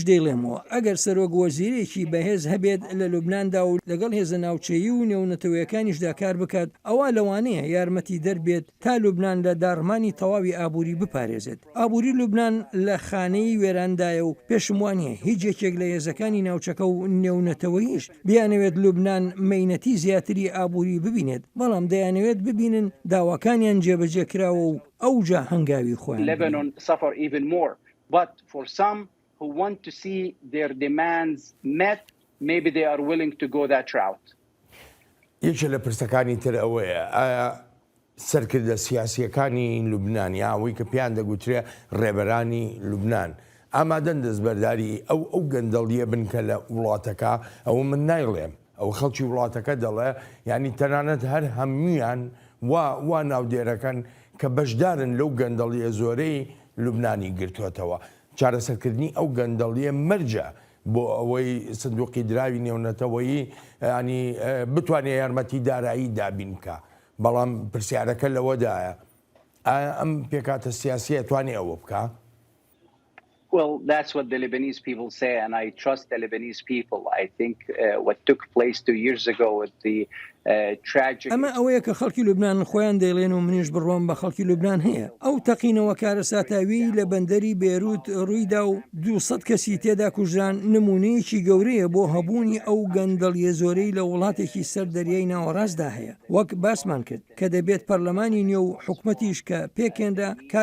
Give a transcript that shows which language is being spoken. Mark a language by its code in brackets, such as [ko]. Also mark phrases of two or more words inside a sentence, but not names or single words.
[ckb] دەیڵێمەوە ئەگەر سەرۆک وەزیرێکی بەهێز هەبێت لە لوبناندا و لەگەڵ هێزە ناوچەیی و نێونەتەوەیەکانیشدا کار بکات ئەوە لەوانەیە یارمەتی دەربێت تا لوبنان لە دارمانی تەواوی ئابووری بپارێزێت ئابووری لوبنان لە خانەی وێراندایە و پێشم وانە هیچ یەکێک لە هێزەکانی ناوچەکە و نێونەتەوەیش بیانەوێت لوبنان مەینەتی زیاتری ئابووری ببینێت بەڵام دەیانەوێت ببینن داواکانیان جێبەجێ کراوە و ئەوجا هەنگاوی خۆیان [en] Lebanon suffer even more but for some who want to see their demands met maybe they are willing to go that route [ckb] یەکێ لە پرسەکانی تر ئەوەیە ئایا سەرکردە سیاسیەکانی لوبنانی ئەوەی کە پیان دەگوترێ ڕێبەرانی لوبنان ئامادەن دەستبەرداری ئەو گەندەڵیە بنکە لە وڵاتەکە ئەوە من نایڵێم ئەو خەڵکی وڵاتەکە دەڵێ ینی تەنانەت هەر هەمویان وا ناودێرەکەن کە بەشدارن لەو گەندەڵیە زۆرەی لوبنانی گرتوێتەوە چارەسەرکردنی ئەو گەندەڵیە مەرجە بۆ ئەوەی سندوقی دراوی نێونەتەوەیی ینی بتوانێت یارمەتی دارایی دابین بکە بەڵام پرسیارەکە لەوەدایە ئایا ئەم پێکاتە سیاسیە توانێت ئەوە بکە؟ [en] Well, that's what the Lebanese people say, and I trust the Lebanese people. I think what took place 2 years ago with the tragic... [ckb] ئەمە ئەوەیە کە خەڵکی لوبنان خۆیان دەیڵێن و منیش بڕۆم بە خەڵکی لوبنان هەیە ئەو تەقینەوە کارە ساتاوی لە بەندەری بێروت ڕوویدا و 200 کەسی تێدا کوژران نمونەیەکی گەورەیە بۆ هەبوونی ئەو گەندەڵیە زۆرەی لە وڵاتێکی سەر دەریای ناوەڕاستدا هەیە وەک باسمان کرد کە دەبێت پەرلەمانی نوێ و حکومەتیش کە پێکێنرا کار